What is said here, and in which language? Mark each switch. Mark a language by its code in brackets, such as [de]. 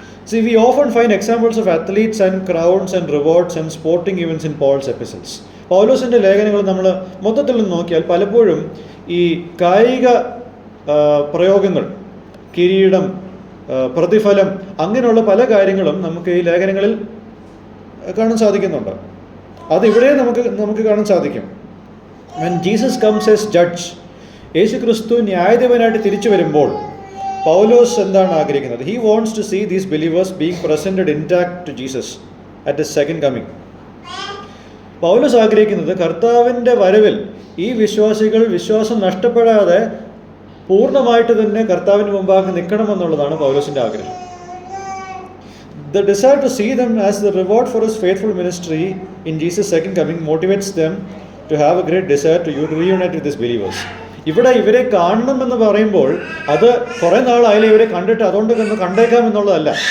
[en] See, we often find examples of athletes and crowns and rewards and sporting events in Paul's epistles. [ml] പൗലോസിൻ്റെ ലേഖനങ്ങൾ നമ്മൾ മൊത്തത്തിൽ നോക്കിയാൽ പലപ്പോഴും ഈ കായിക പ്രയോഗങ്ങൾ, കിരീടം, പ്രതിഫലം, അങ്ങനെയുള്ള പല കാര്യങ്ങളും നമുക്ക് ഈ ലേഖനങ്ങളിൽ കാണാൻ സാധിക്കുന്നുണ്ട്. അതിവിടെ നമുക്ക് കാണാൻ സാധിക്കും. [en] When Jesus comes as judge, [ml] യേശു ക്രിസ്തു ന്യായാധിപനായിട്ട് തിരിച്ചു വരുമ്പോൾ പൗലോസ് എന്താണ് ആഗ്രഹിക്കുന്നത്? [en] He wants to see these believers being presented intact to Jesus at his second coming. [ml] പൗലോസ് ആഗ്രഹിക്കുന്നത് കർത്താവിൻ്റെ വരവിൽ ഈ വിശ്വാസികൾ വിശ്വാസം നഷ്ടപ്പെടാതെ പൂർണ്ണമായിട്ട് തന്നെ കർത്താവിന് മുമ്പാകെ നിൽക്കണമെന്നുള്ളതാണ് പൗലോസിൻ്റെ ആഗ്രഹം. [en] The desire to see them as the reward for his faithful ministry in Jesus' second coming motivates them to have a great desire to reunite with these believers. [ml] ഇവിടെ ഇവരെ കാണണമെന്ന് പറയുമ്പോൾ അത് കുറേ നാളായാലും ഇവരെ കണ്ടിട്ട് അതുകൊണ്ട് കണ്ടേക്കാം എന്നുള്ളതല്ല.